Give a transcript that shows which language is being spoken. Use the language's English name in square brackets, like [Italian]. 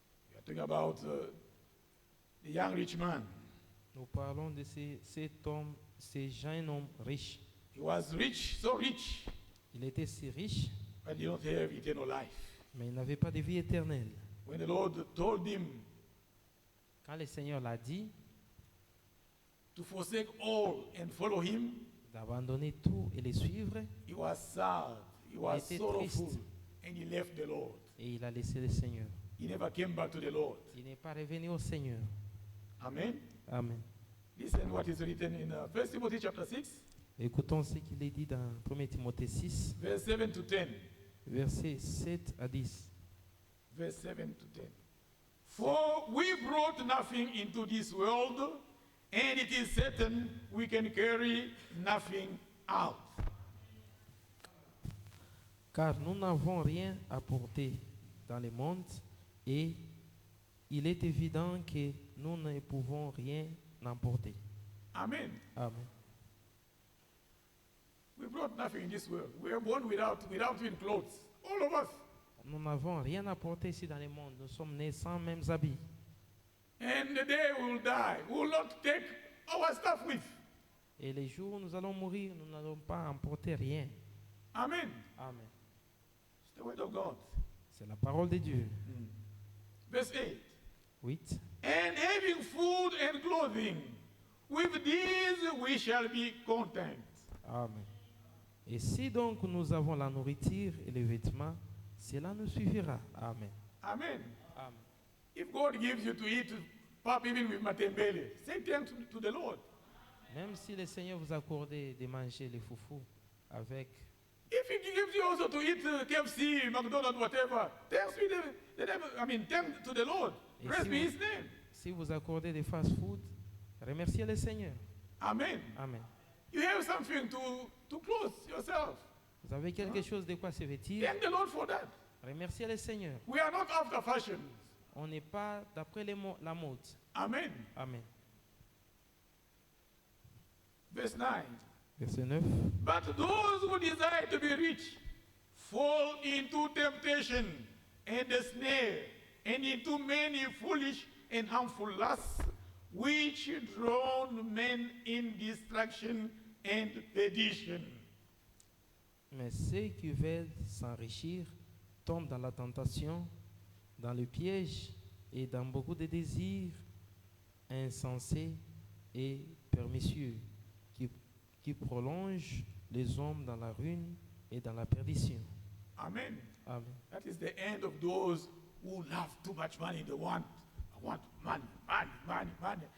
[English] We are talking about the young rich man. [French] Nous parlons de cet homme, ce jeune homme riche. [English] He was rich, so rich, [French] Il était si riche, [English] but he did not have eternal life. [French] mais il n'avait pas de vie éternelle. [English] When the Lord told him [French] Quand le Seigneur l'a dit, [English] to forsake all and follow him, [French] d'abandonner tout et le suivre, [English] he was sad, he was [French] était [English] sorrowful, [French] triste. [English] and he left the Lord. [French] et il a laissé le Seigneur. [English] He never came back to the Lord. [French] Il n'est pas revenu au Seigneur. [English] Amen. [French] Amen. [English] Listen what is written in 1 Timothy chapter 6, [French] Écoutons ce qu'il est dit dans 1 Timothée 6, [English] verse 7 to 10. [French] versets 7 à 10. [English] Verse 7 to 10. For we brought nothing into this world, and it is certain we can carry nothing out. [French] Car nous n'avons rien apporté dans le monde et il est évident que nous ne pouvons rien emporter. [English] Amen. [French] Amen. [English] We brought nothing in this world. We were born without even clothes. All of us. [French] Nous n'avons rien apporté ici dans le monde. Nous sommes nés sans mêmes habits. [English] And the day we will die, we will not take our stuff with. [French] Et les jours où nous allons mourir, nous n'allons pas emporter rien. [English] Amen. [French] Amen. [English] It's the word of God. [French] C'est la parole de Dieu. [English] Verse 8. [French] 8. [English] And having food and clothing, with these we shall be content. Amen. [French] Et si donc nous avons la nourriture et les vêtements, cela nous suffira. Amen. Amen. Amen. [English] If God gives you to eat pap even with matembele, say thanks to the Lord. [French] Même si le Seigneur vous accorde de manger les foufous avec, [English] If He gives you also to eat KFC, McDonald's, whatever, thanks thanks to the Lord. [French] Et [English] Praise [French] si [English] be [French] vous- [English] His name. [French] si vous accordez des fast-food, remerciez le Seigneur. [English] Amen. [French] Amen. [English] You have something to clothe yourself. [French] Vous avez quelque chose de quoi se vêtir, [English] Thank the Lord for that. [French] remerciez le Seigneur. [English] We are not after fashion. [French] On n'est pas d'après la mode. [English] Amen. [French] Amen. [English] Verse 9. [French] Verset 9. [English] But those who desire to be rich fall into temptation and a snare and into many foolish and harmful lusts, which drown men in destruction and perdition. [French] Mais ceux qui veulent s'enrichir tombent dans la tentation, dans le piège et dans beaucoup de désirs insensés et pernicieux qui prolongent les hommes dans la ruine et dans la perdition. [English] Amen. [French] Amen. [English] That is the end of those who love too much money. They want, I want money, money, money, money.